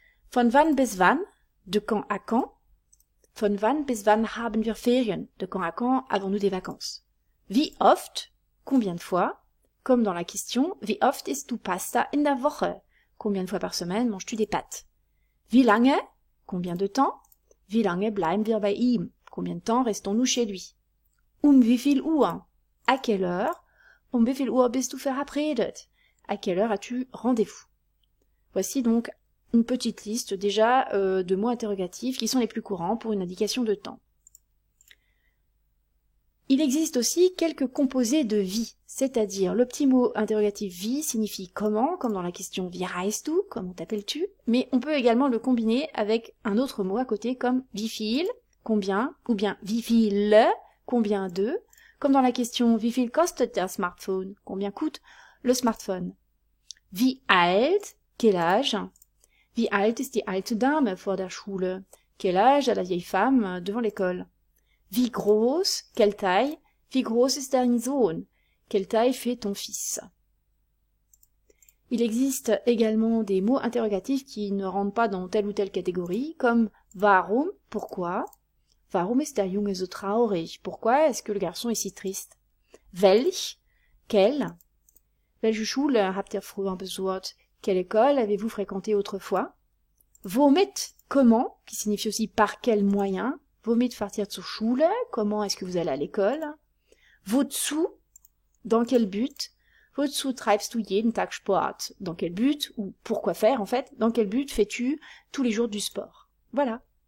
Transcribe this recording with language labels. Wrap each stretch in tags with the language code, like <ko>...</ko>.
<de>von wann bis wann,</de> <fr>de quand à quand,</fr> <de>von wann bis wann haben wir Ferien,</de> <fr>de quand à quand avons-nous des vacances,</fr> <de>wie oft,</de> <fr>combien de fois, comme dans la question</fr> <de>wie oft isst du Pasta in der Woche,</de> <fr>combien de fois par semaine manges-tu des pâtes,</fr> <de>wie lange,</de> <fr>combien de temps,</fr> <de>wie lange bleiben wir bei ihm?</de> <fr>Combien de temps restons-nous chez lui?</fr> <de>Wie viel Uhr?</de> <fr>À quelle heure?</fr> <de>Wie viel Uhr bist du verabredet?</de> <fr>À quelle heure as-tu rendez-vous? Voici donc une petite liste déjà de mots interrogatifs qui sont les plus courants pour une indication de temps. Il existe aussi quelques composés de wie, c'est-à-dire le petit mot interrogatif wie signifie comment, comme dans la question</fr> <de>wie heißt du,</de> <fr>comment t'appelles-tu, mais on peut également le combiner avec un autre mot à côté comme wie viel, combien, ou bien wie viele, combien de, comme dans la question</fr> <de>wie viel kostet der Smartphone,</de> <fr>combien coûte le smartphone.</fr> <de>Wie alt,</de> <fr>quel âge,</fr> <de>wie alt ist die alte Dame vor der Schule,</de> <fr>quel âge a la vieille femme devant l'école.</fr> <de>Wie groß,</de> <fr>quelle taille,</fr> <de>wie groß ist dein Sohn,</de> <fr>quelle taille fait ton fils. Il existe également des mots interrogatifs qui ne rentrent pas dans telle ou telle catégorie, comme warum, pourquoi,</fr> <de>warum ist der Junge so traurig,</de> <fr>pourquoi est-ce que le garçon est si triste, welch, quel,</fr> <de>welche Schule habt ihr früher besucht,</de> <fr>quelle école avez-vous fréquenté autrefois, womit, comment, qui signifie aussi par quel moyen,</fr> <de>womit fahrt ihr zur Schule,</de> <fr>comment est-ce que vous allez à l'école, wozu, dans quel but,</fr> <de>wozu treibst du jeden Tag Sport,</de> <fr>dans quel but, ou pourquoi faire en fait, dans quel but fais-tu tous les jours du sport. Voilà.</fr>